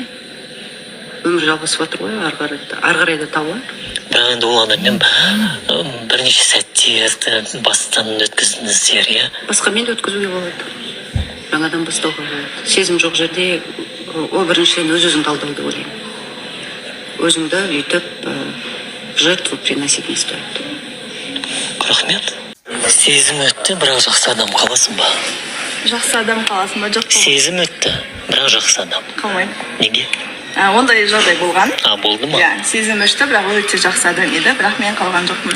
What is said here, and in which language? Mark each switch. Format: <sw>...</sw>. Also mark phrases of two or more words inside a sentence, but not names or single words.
<kk>Өмір жалғасып жатыр ғой, ары қарай да табылар. Бірақ енді ол адаммен бірнеше сәттерді бастан өткіздіңіздер, иә? Басқамен де өткізуге болады. Жаңадан бастауға болады. Сезім жоқ жерде ол біріншіден өз-өзіңді алдау деп ойлаймын. Өзіңді үйтіп</kk> <ru>жертву приносить не стоит.</ru> <kk>Рахмет. Сезім өтті, бірақ жақсы адам. Қаласың ба? Жақсы адам қаласың ба? Жоқ. Сезім өтті, бірақ жақсы адам. Қалмаймын. Неге? Ондай жағдай болған. Болды ма? Иә, сезім өшті, бірақ ол өте жақсы адам еді, бірақ мен қалған жоқпын.</kk>